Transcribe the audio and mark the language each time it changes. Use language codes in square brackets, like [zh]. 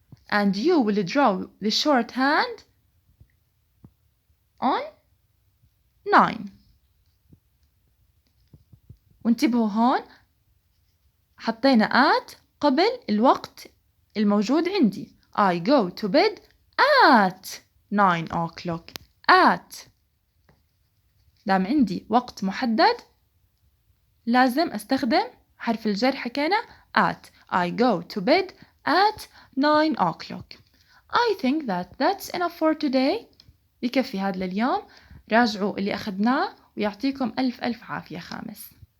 [en] And you will draw the short hand on 9. [ar] وانتبهوا هون حطينا at قبل الوقت الموجود عندي. [en] I go to bed at 9 o'clock. At. [ar] دام عندي وقت محدد لازم استخدم حرف الجر. [en] حكينا at. I go to bed at 9 o'clock. I think that's enough for today. [ar] بكفي هذا لليوم. راجعوا اللي أخذناه ويعطيكم ألف عافية خامس.